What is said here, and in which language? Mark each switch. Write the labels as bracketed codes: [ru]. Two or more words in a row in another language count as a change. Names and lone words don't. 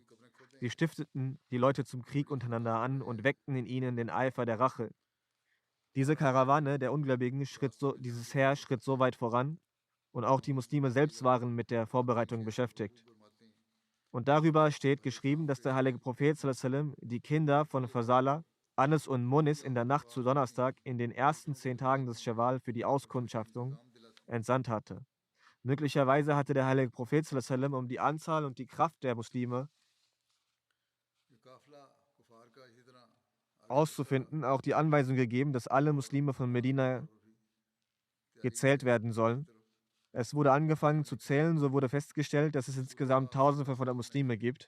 [de] Sie stifteten die Leute zum Krieg untereinander an und weckten in ihnen den Eifer der Rache. Diese Karawane der Ungläubigen dieses Heer schritt so weit voran und auch die Muslime selbst waren mit der Vorbereitung beschäftigt. Und darüber steht geschrieben, dass der heilige Prophet [ar] صلى الله عليه وسلم [de] die Kinder von Fasala, Anas und Munis in der Nacht zu Donnerstag in den ersten 10 Tagen des Schawwal für die Auskundschaftung entsandt hatte. Möglicherweise hatte der heilige Prophet [ar] صلى الله عليه وسلم, [de] um die Anzahl und die Kraft der Muslime auszufinden, auch die Anweisung gegeben, dass alle Muslime von Medina gezählt werden sollen. Es wurde angefangen zu zählen, so wurde festgestellt, dass es insgesamt 1500 Muslime gibt.